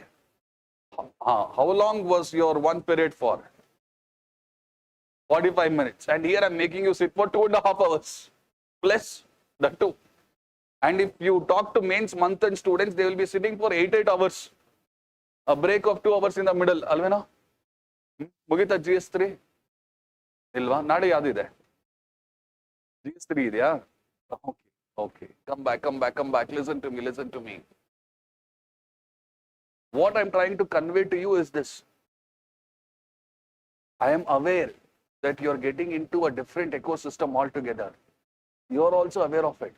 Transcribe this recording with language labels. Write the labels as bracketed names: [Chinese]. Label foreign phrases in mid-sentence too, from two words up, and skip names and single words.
[English] How long was your one period for? 45 minutes. And here I'm making you sit for 2.5 hours. Plus the 2. And if you talk to mains month end students, they will be sitting for 8 hours. A break of 2 hours in the middle. [Kannada] Alvena? Mugita GS3? Ilva? Nade yadide. GS3 idya? [English] Okay. Come back. Listen to me. What I'm trying to convey to you is this. I am aware that you're getting into a different ecosystem altogether. You're also aware of it.